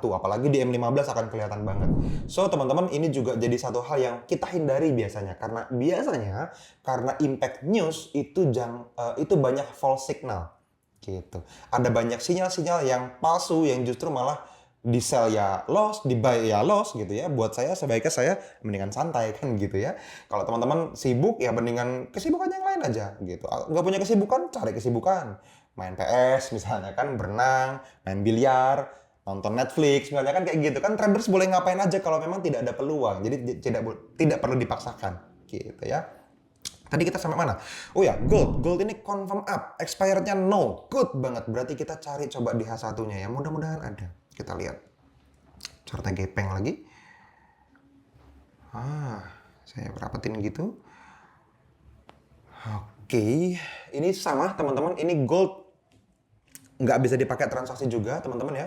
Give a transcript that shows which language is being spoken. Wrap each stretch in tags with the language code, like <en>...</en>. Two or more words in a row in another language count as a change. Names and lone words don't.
<id>Apalagi di M15 akan kelihatan banget. So teman-teman, ini juga jadi satu hal yang kita hindari biasanya. Karena</id> <en>impact news</en> <id>itu banyak</id> <en>false signal.</en> <id>Gitu. Ada banyak sinyal-sinyal yang palsu yang justru malah di sell ya loss, di buy ya loss gitu ya. Buat saya sebaiknya saya mendingan santai kan gitu ya. Kalau teman-teman sibuk ya mendingan kesibukan yang lain aja gitu. Nggak punya kesibukan, cari kesibukan. Main PS misalnya kan, berenang, main biliar, nonton Netflix misalnya kan kayak gitu kan. Traders boleh ngapain aja kalau memang tidak ada peluang. Jadi tidak perlu dipaksakan gitu ya. Tadi kita sampai mana? Oh ya, gold. Gold ini</id> <en>confirm up.</en> <id>Expirednya no. Good banget. Berarti kita cari coba di H1-nya ya. Mudah-mudahan ada. Kita lihat. Chartnya gepeng lagi. Saya rapetin gitu. Oke. Ini sama teman-teman. Ini gold. Nggak bisa dipakai transaksi juga teman-teman ya.</id>